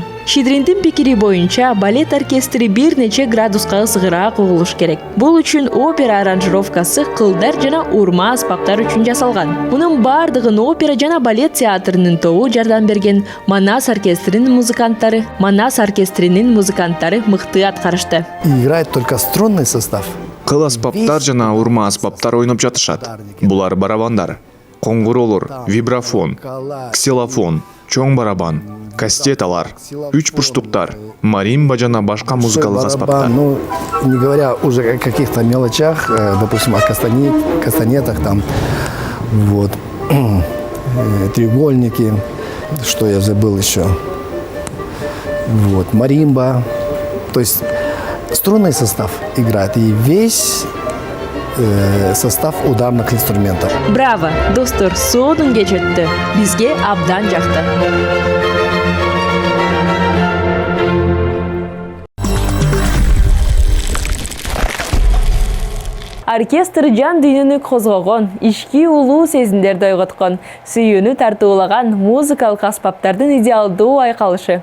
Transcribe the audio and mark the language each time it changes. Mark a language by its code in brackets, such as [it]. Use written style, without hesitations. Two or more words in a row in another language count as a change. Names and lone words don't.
[ky] Щедриндин пикири боюнча балет оркестри бир нече градуска ысыгыраак угулуш керек. Бул үчүн опера аранжировкасы кылдар жана урма аспаптар үчүн жасалган. Мунун бардыгын опера жана балет театрынын тобу жардам берген. Манас оркестринин музыканттары мыкты аткарышты. [ru] Играет только струнный состав. [ky] Кыл аспаптар жана урма аспаптар ойноп жатышат. Булар барабандар, коңгуроолор, вибрафон, ксилофон, чоң барабан, кастеталар, үч бурчтуктар, маримба жана башка музыкалык аспаптар. [ru] Ну, не говоря уже о каких-то мелочах, допустим, о кастанетах, там, вот, треугольники, что я забыл еще, вот, маримба, то есть струнный состав играет и весь состав ударных инструментов. [ky] Браво, достор, соодун кечетти. Бизге абдан жакты. Оркестр жан дүйнөнү козгогон, ички улуу сезимдерди ойготкон, сүйүүнү тартуулаган музыкалык аспаптардын идеалдуу айкалышы.